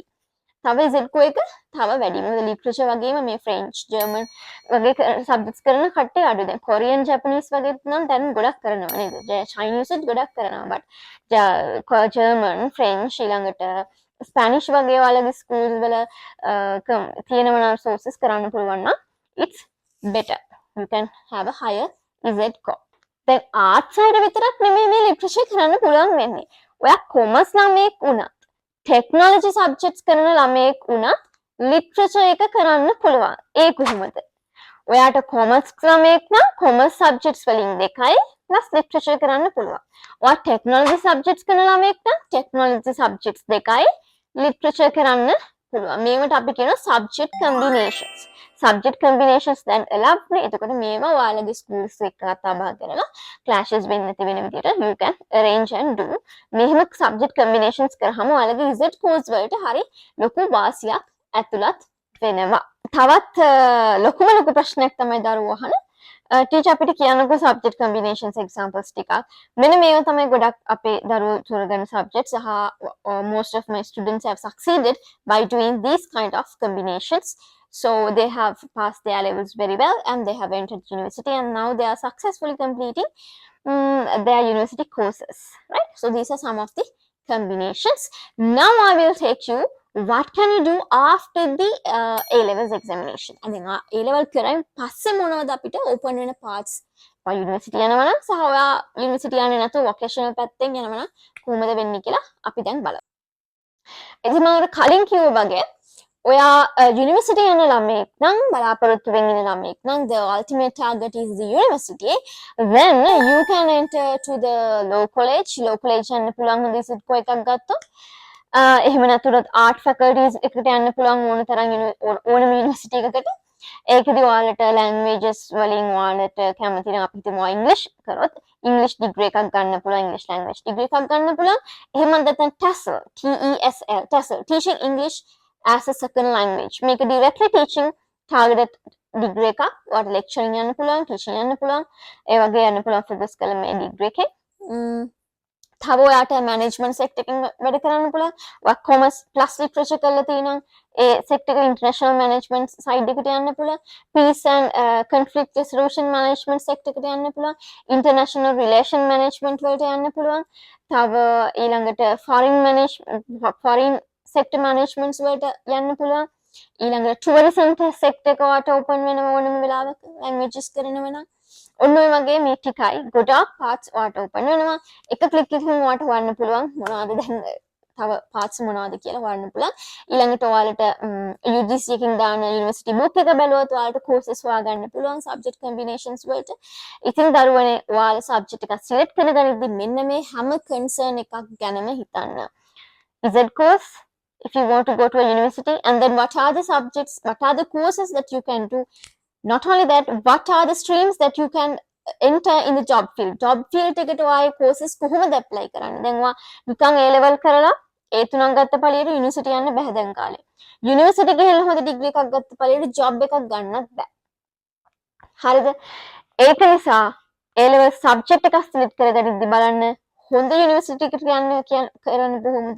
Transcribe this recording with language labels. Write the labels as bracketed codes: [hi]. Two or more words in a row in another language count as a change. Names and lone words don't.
[si] තව Z කොයි එක තව වැඩි. මොකද literature වගේම මේ French, German වගේ subjects කරන කට්ටිය අඩුයි. දැන් Korean, Japanese වගේ නම් දැන් ගොඩක් කරනවා නේද? Chinese උත් ගොඩක් කරනවා. but German, French ඊළඟට Spanish වගේ වලගේ schools වල තියෙනවා නම් sources කරන්න පුළුවන් නම් [en] it's better. You can have a higher Z score. [si] දැන් [en] arts side [si] විතරක් නෙමෙයි මේ literature කරන්න පුළුවන් වෙන්නේ. ඔයා commerce ළමයෙක් වුණත්, [en] technology subjects [si] කරන ළමයෙක් වුණත් literature එක කරන්න පුළුවන්. ඒ කොහොමද? ඔයාට commerce ළමයෙක් නම් [en] commerce subjects [si] වලින් දෙකයි plus literature කරන්න පුළුවන්. ඔයා [en] technology subjects [si] කරන ළමයෙක් නම් [en] technology subjects [si] දෙකයි literature කරන්න පුළුවන්. මේවට අපි කියනවා [en] subject combinations. subject combinations [si] දැන් allowed නේ. එතකොට මේවා ඔයාලගේ schools එක්ක කතා බහ කරලා clashes වෙන්නේ නැති වෙන විදිහට [en] you can arrange and do. [si] මෙහෙම [en] subject combinations [si] කරාම ඔයාලගේ result course වලට හරි ලොකු වාසියක් ඇතුළත් වෙනවා. තවත් ලොකුම ප්‍රශ්නයක් තමයි දරුවෝ අහන ටීචර් අපිට කියන්නකෝ [en] subject combinations examples [si] ටිකක්. මෙන්න මේවා තමයි ගොඩක් අපේ දරුවෝ තෝරගන්න subjects. [en] Most of my students have succeeded by doing these kind of combinations. So they have passed their levels very well and they have entered university and now they are successfully completing their university courses, right? So these are some of the combinations. Now I will take you what can you do after the A-levels examination. I think A-level [si] කරන් පස්සේ මොනවද අපිට open වෙන parts. university යනවා නම් සහ ඔයා university යන්නේ නැතුව vocational පැත්තෙන් යනවා නම් කොහොමද වෙන්නේ කියලා අපි දැන් බලමු. ඉතින් මම කලින් කිව්වා වගේ ඔයා university යන ළමයෙක් නම් බලාපොරොත්තු වෙන ළමයෙක් නම් [en] the ultimate target is the university, then you can enter to the law college [si] යන්න පුළුවන් හොඳ ඉසිත් කො එකක් ගත්තොත්. එහෙම නැතුනොත් [en] art faculties [si] එකට යන්න පුළුවන් ඕන තරම් ඕනම university එකකට. ඒකදී ඔයාලට languages වලින් ඔයාලට කැමති නම් අපි හිතමු English කරොත් [en] English degree [si] එකක් ගන්න පුළුවන්, [en] English language degree [si] එකක් ගන්න පුළුවන්. එහෙම නැත්නම් [en] TESOL, TESOL, teaching English as a second language. [si] මේක [en] directly teaching targeted degree [si] එකක්. ඔයාලට lecturing යන්න පුළුවන්, teaching යන්න පුළුවන්. ඒ වගේ යන්න පුළුවන් focus කළ මේ degree එකේ. තව ඔයාට management sector එකකින් වැඩ කරන්න පුළුවන්. ඔයා [en] commerce plus literature [si] කරලා තියෙනවා. ඒ sector එක [en] international management side [si] එකට යන්න පුළුවන්. [en] peace and conflict resolution management sector [si] එකට යන්න පුළුවන්. [en] international relation management [si] වලට යන්න පුළුවන්. තව ඊළඟට [en] foreign sector management [si] වලට යන්න පුළුවන්. ඊළඟට [en] tourism sector [si] එක ඔයාට open වෙනව ඕනම වෙලාවක languages කරනවා නම් ඔන්න ඔය වගේ මේ ටිකයි ගොඩාක් parts ඔයාට open වෙනවා. එක click එකකින් ඔයාට හොයන්න පුළුවන් මොනවද දැන් තව parts මොනවද කියලා හොයන්න පුළුවන්. ඊළඟට ඔයාලට UGC එකකින් දාන [en] university book [si] එක බැලුවොත් ඔයාලට courses හොයාගන්න පුළුවන් [en] subject combinations [si] වලට. ඉතින් දරුවනේ ඔයාලා subject එක select කරගනිද්දි මෙන්න මේ හැම concern එකක් ගැනම හිතන්න. [en] Is it course? If you want to go to a university, and then what are the subjects, what are the courses that you can do? Not only that, what are the streams that you can enter in the job field? Job field [si] එකට ඔයාගේ courses කොහොමද apply කරන්නේ? දැන් ඔයා නිකන් [en] A level [si] කරලා ඒ තුනක් ගත්ත පළියට university යන්න බෑ දැන් කාලේ. university ගිහලා හොඳ degree එකක් ගත්ත පළියට job එකක් ගන්නත් බෑ. හරිද? ඒක නිසා [en] A level subject [si] එකක් select කරගනිද්දි බලන්න හොඳ යුනිවර්සිටි එකට යන්න කරන්නේ කොහොමද?